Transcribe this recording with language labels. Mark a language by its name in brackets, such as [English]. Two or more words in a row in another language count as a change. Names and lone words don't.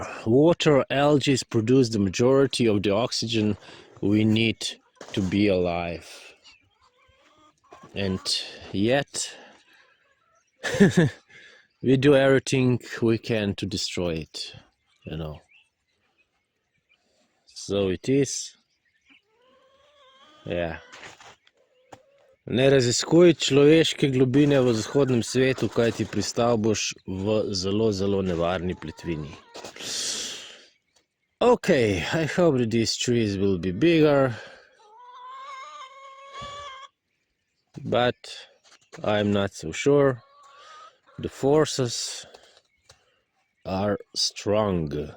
[English] Water algae produce the majority of the oxygen we need to be alive. And yet we do everything we can to destroy it, you know. So it is, yeah. [Slovenian] Ne raziskuj človeške globine v zahodnem svetu, kajti pristal boš v zelo, zelo nevarni plitvini. [English] Okay, I hope that these trees will be bigger, but I'm not so sure. The forces are strong.